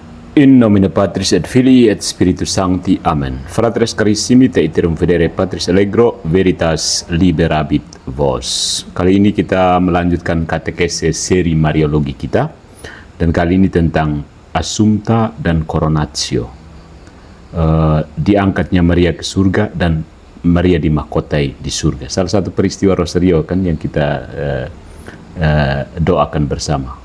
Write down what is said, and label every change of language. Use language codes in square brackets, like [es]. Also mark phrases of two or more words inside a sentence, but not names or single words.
[la] In nomine Patris et Filii et Spiritus Sancti. Amen. Fratres carissimi, te iterum fidere Patris Allegro, veritas liberabit vos. [id] Kali ini kita melanjutkan katekese seri Mariologi kita, dan kali ini tentang Assumpta dan Coronatio. Diangkatnya Maria ke surga dan Maria dimahkotai di surga. Salah satu peristiwa Rosario kan yang kita doakan bersama.